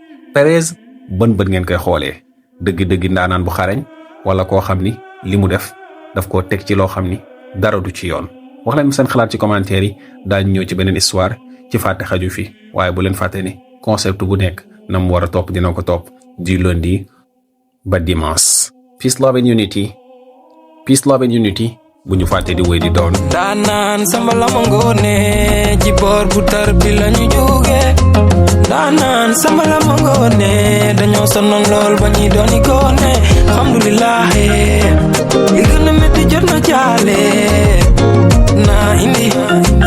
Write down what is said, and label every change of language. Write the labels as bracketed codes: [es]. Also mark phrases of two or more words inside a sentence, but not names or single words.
[wo] Pérez bën ngeen koy xoolee dëgg-dëgg ndaanaan bu xarañ wala koo xam ni li mu def daf koo teg ci loo xam ni dara du ci yoon. wax leen seen xalaat ci commentaire yi daañu ñëw ci beneen histoire ci fàtte xaju fi waaye bu leen fàtte ni concept bu nekk na mu war a topp dina ko topp du lundi ba dimanche. [en] peace love and unity [wo] bu ñu fàtte di wéy di doon. daanaan samba la ma ngoone ci boor bu tar bi la ñu jóge daanaan samba la ma ngoone dañoo sonnoon lool ba ñuy dooni goone alhamdulillah li gën a metti jot na jaale naa indi